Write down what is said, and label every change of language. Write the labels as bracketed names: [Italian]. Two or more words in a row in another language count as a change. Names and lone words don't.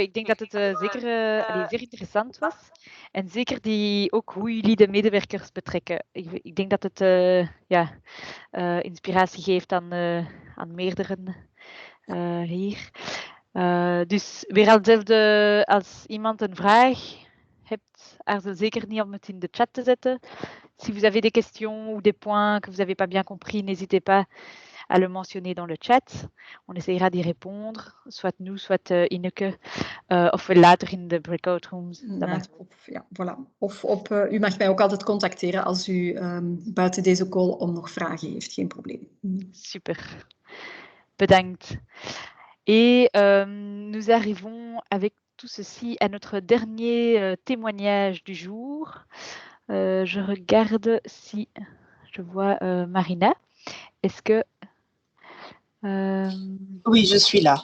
[Dutch] Ik denk dat het zeer interessant was. En zeker ook hoe jullie de medewerkers betrekken. Ik denk dat het inspiratie geeft aan meerderen hier. Dus weer hetzelfde als iemand een vraag hebt, aarzel zeker niet om het in de chat te zetten. [French] Si vous avez des questions ou des points que vous n'avez pas bien compris, n'hésitez pas à le mentionner dans le chat. On essaiera d'y répondre, soit nous, soit Ineke, [Dutch] of later in de breakout rooms. U mag mij ook altijd contacteren als u buiten deze call om nog vragen heeft, geen probleem. Super, bedankt. [French] Et nous arrivons avec tout ceci à notre dernier témoignage du jour. Je regarde si je vois Marina. Est-ce que Oui, je suis là.